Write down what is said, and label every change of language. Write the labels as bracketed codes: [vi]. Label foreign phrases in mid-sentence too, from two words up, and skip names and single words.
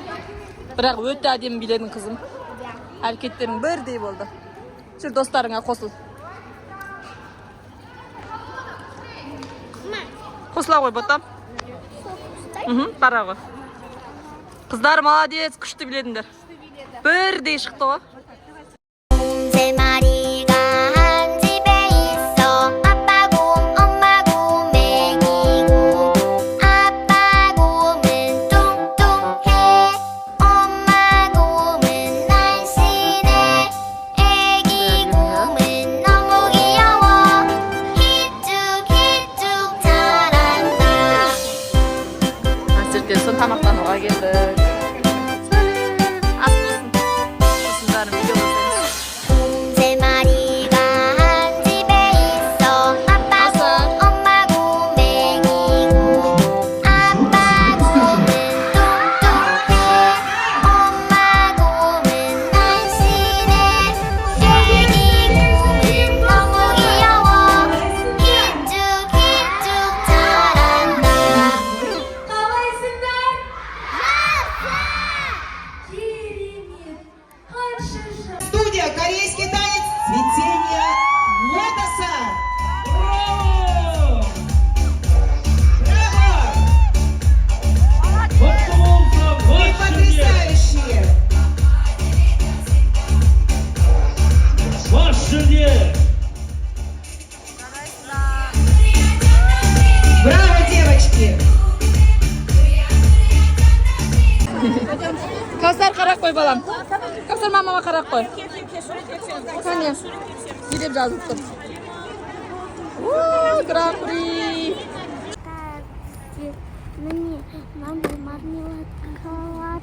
[kk] Бірақ өте әдемі биледің қызым. Әрекеттерің бірдей болды. Жүр достарыңа қосыл. Қосыла қой ботам. Қарағы. Қыздар молодец, күшті біледіңдер. Бірдей шықты ғой. [ko] 세 마리가 한 집에 있어. 아빠 곰, 엄마 곰, 애기 곰. 아빠 곰은 뚱뚱해. 엄마 곰은 날씬해. 애기 곰은 너무 귀여워. 히쭉히쭉 자란다. [kk] Әсірке сон тамақтан оға келді. Ас болсын. Осындарын видео болсаңыз. [ko] 세 마리가 한 집에 있어. 아빠 곰, 엄마 곰, 애기 곰. 아빠 곰은 뚱뚱해. 엄마 곰은 날씬해. 애기 곰은 너무 귀여워. 히쭉히쭉 자란다. [ru] Студия «Корейский танец. Цветение лотоса». Браво! Вы потрясающие! Браво, девочки! [kk] Кавсар қарақ қой балам. Кавсар мамама қарақ қой. Кәне. Не деп жазып тұр. Гран-при. Міне, мынандай мармеладкалар.